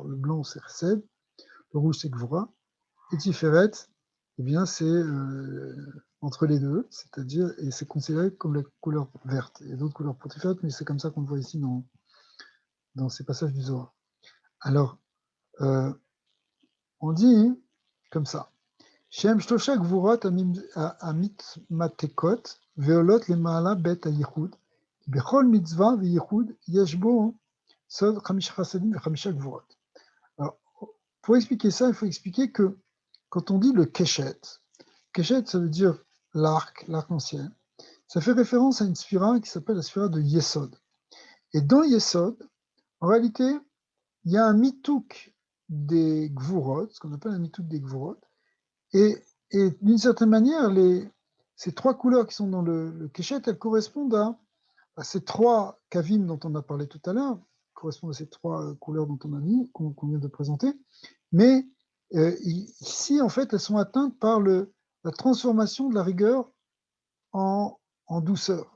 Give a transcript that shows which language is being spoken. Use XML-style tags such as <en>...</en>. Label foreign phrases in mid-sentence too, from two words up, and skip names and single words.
<fr>Le blanc, c'est Chesed, le rouge, c'est Gvura, et Tiferet, eh bien, c'est entre les deux, c'est-à-dire, et c'est considéré comme la couleur verte. Il y a d'autres couleurs pour Tiferet, mais c'est comme ça qu'on le voit ici dans ces passages du Zohar. Alors, on dit comme ça.</fr> <he>שם שלושה גבורות אמית ממתקות ועולות למעלה בית היחוד בכל מצוה ויחוד יש בו סוד חמשה חסדים וחמשה גבורות.</he> <fr>Alors, pour expliquer ça, il faut expliquer que quand on dit le keshet, keshet ça veut dire l'arc-en-ciel, ça fait référence à une sphira qui s'appelle la sphira de Yesod. Et dans Yesod, en réalité, il y a un mitouk des gvurot, ce qu'on appelle un mitouk des gvurot, et d'une certaine manière, ces 3 couleurs qui sont dans le Keshet, elles correspondent à ces 3 kavim dont on a parlé tout à l'heure, correspondent à ces 3 couleurs dont on a mis, qu'on vient de présenter, mais ici, en fait, elles sont atteintes par la transformation de la rigueur en douceur.</fr>